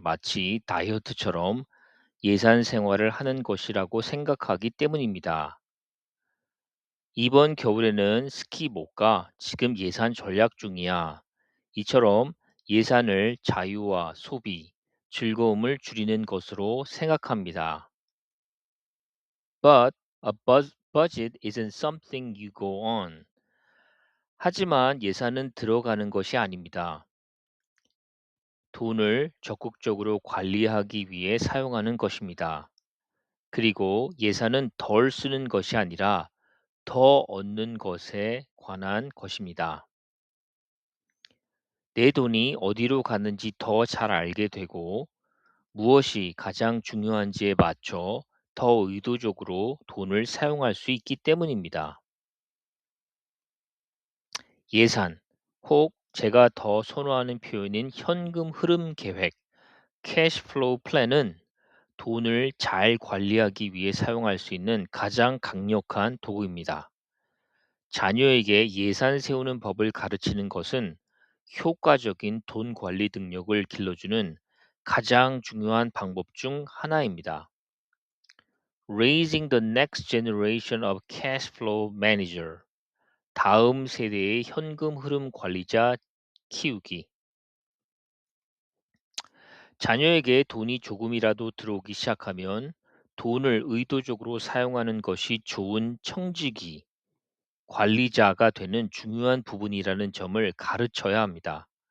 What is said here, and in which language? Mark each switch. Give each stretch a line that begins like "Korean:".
Korean: 마치 다이어트처럼 예산 생활을 하는 것이라고 생각하기 때문입니다. 이번 겨울에는 스키 못 가. 지금 예산 전략 중이야. 이처럼 예산을 자유와 소비, 즐거움을 줄이는 것으로 생각합니다.
English: But a budget isn't something you go on.
Korean: 하지만 예산은 들어가는 것이 아닙니다. 돈을 적극적으로 관리하기 위해 사용하는 것입니다. 그리고 예산은 덜 쓰는 것이 아니라 더 얻는 것에 관한 것입니다. 내 돈이 어디로 가는지 더 잘 알게 되고 무엇이 가장 중요한지에 맞춰 더 의도적으로 돈을 사용할 수 있기 때문입니다. 예산, 혹 제가 더 선호하는 표현인 현금 흐름 계획, 캐시 플로우 플랜은 돈을 잘 관리하기 위해 사용할 수 있는 가장 강력한 도구입니다. 자녀에게 예산 세우는 법을 가르치는 것은 효과적인 돈 관리 능력을 길러주는 가장 중요한 방법 중 하나입니다.
English: Raising the next generation of cash flow manager.
Korean: 다음 세대의 현금 흐름 관리자 키우기. 자녀에게 돈이 조금이라도 들어오기 시작하면 돈을 의도적으로 사용하는 것이 좋은 청지기, 관리자가 되는 중요한 부분이라는 점을 가르쳐야 합니다.